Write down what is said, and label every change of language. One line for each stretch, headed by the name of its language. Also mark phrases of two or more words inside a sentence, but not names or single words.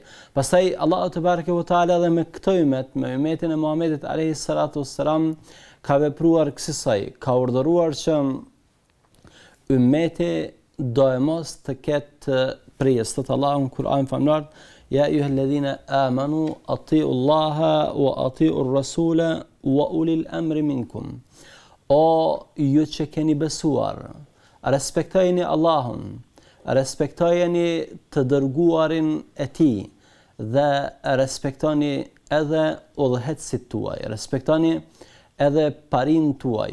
Albanian: Pastaj Allahu
Arabic: تبارك وتعالى
Albanian: dhe me këtë ummet, me ummetin e Muhamedit
Arabic: عليه الصلاة والسلام,
Albanian: ka vepruar kësaj, ka urdhëruar që ummeti do e mos të ketë prijes. Thot Allahu në Kur'an famlar,
Arabic: يا أيها الذين آمنوا أطيعوا الله وأطيعوا الرسول وأولي الأمر منكم.
Albanian: O ju që keni besuar, respektojeni Allahun, respektojeni të dërguarin e tij dhe respektoni edhe udhëheqësit tuaj, respektoni edhe parin tuaj.